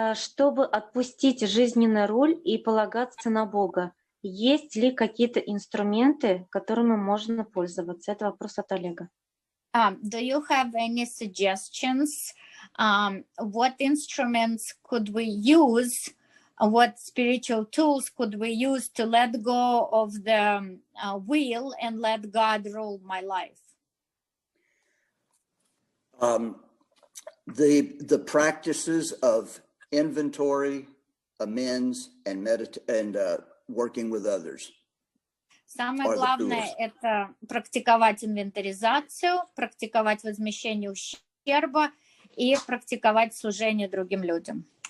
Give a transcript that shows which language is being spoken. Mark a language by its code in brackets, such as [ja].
[ru] Чтобы отпустить жизненный руль и полагаться на Бога, есть ли какие-то инструменты, которыми можно пользоваться? Это вопрос от Олега. [en] Do you have any suggestions? What instruments could we use? What spiritual tools could we use to let go of the will and let God rule my life? The practices of inventory, amends, and working with others. [ru] Самое главное – это практиковать инвентаризацию, практиковать возмещение ущерба и практиковать служение другим людям.